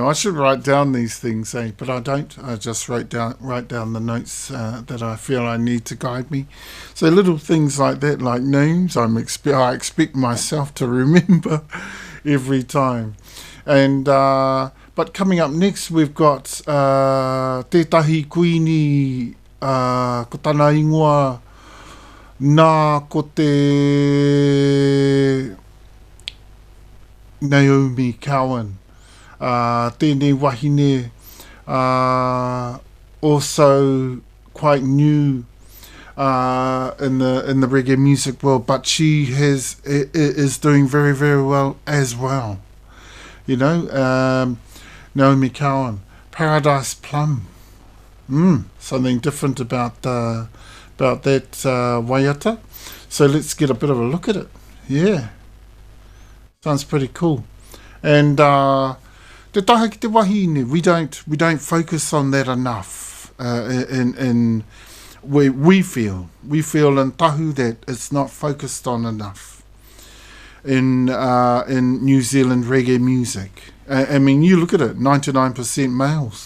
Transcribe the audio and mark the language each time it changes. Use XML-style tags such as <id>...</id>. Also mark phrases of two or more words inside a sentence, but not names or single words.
<en>I should write down these things, but I don't. I just write down the notes that I feel I need to guide me. So little things like that, like names, I expect myself to remember every time. And but coming up next, we've got</en> <mi>tētahi kuini ko tāna ingoa nā ko te Naomi Cowan, tēnei wahine,</mi> <en>also quite new in the reggae music world, but she is doing very, very well as well. You know, Naomi Cowan, Paradise Plum, something different about that waiata. So let's get a bit of a look at it. Yeah. Sounds pretty cool. And</en> <mi>te taha ki te wahine,</mi> <en>we don't focus on that enough. We feel in tahu that it's not focused on enough in New Zealand reggae music. I mean, you look at it, 99% males.</en>